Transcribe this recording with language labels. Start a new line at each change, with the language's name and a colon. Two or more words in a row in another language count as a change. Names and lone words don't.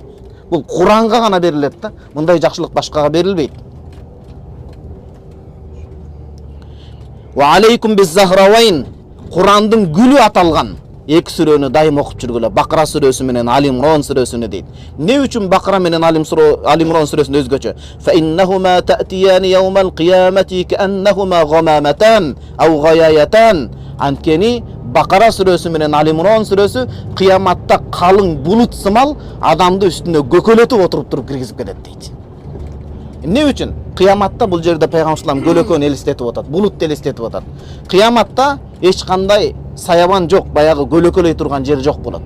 Kyrgyz: Бул Куранга гана берилет да, мындай жакшылык башкага берилбейт.
Arabic: وعليكم بالزهراوين,
Kyrgyz: Курандын гүлү аталган эки сүрөнү дайым окуп жүргүлө. Бакара сүрөсү менен Али Имрон сүрөсүнү дейт. Не үчүн Бакара менен Али Имрон сүрөсүн өзгөчө?
Arabic: فإنهما تأتيان يوم القيامة كأنهما غمامتان أو غيايتان.
Kyrgyz: Анткени Бакара сүрөсү менен Али Имрон сүрөсү кыяматта калың булут сымал адамды үстүнө көкөлөтүп отуруп туруп киргизип кетет дейт. Эмне үчүн? Кыяматта бул жерде пайгамбарлар көлөкөн элестетип атат, булут элестетип атат. Кыяматта эч кандай саябан жок, баягы көлөкөлөй турган жер жок болот.